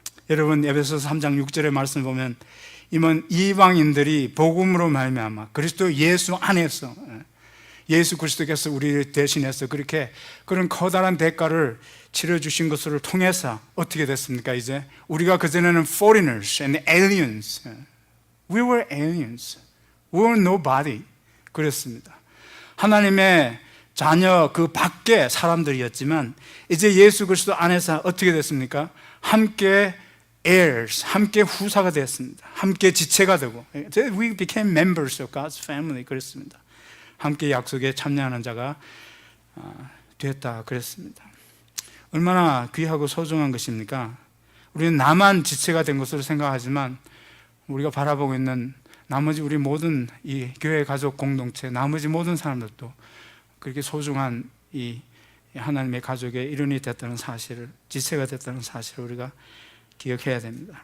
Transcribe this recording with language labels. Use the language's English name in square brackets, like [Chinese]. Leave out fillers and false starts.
[Korean] 여러분 에베소서 3장 6절의 말씀을 보면 이방인들이 복음으로 말미암아 그리스도 예수 안에서 예수 그리스도께서 우리를 대신해서 그렇게 그런 커다란 대가를 치러주신 것을 통해서 어떻게 됐습니까? 이제 우리가 그전에는 [English] foreigners and aliens, we were aliens, we were nobody [Korean] 그랬습니다. 하나님의 자녀 그 밖에 사람들이었지만 이제 예수 그리스도 안에서 어떻게 됐습니까? 함께 heirs, 함께 후사가 되었습니다. 함께 지체가 되고 [English] we became members of God's family [Korean] 그랬습니다. 함께 약속에 참여하는 자가 됐다 그랬습니다. 얼마나 귀하고 소중한 것입니까? 우리는 나만 지체가 된 것으로 생각하지만 우리가 바라보고 있는 나머지 우리 모든 이 교회 가족 공동체 나머지 모든 사람들도 그렇게 소중한 이 하나님의 가족의 일원이 됐다는 사실을, 지체가 됐다는 사실을 우리가 기억해야 됩니다.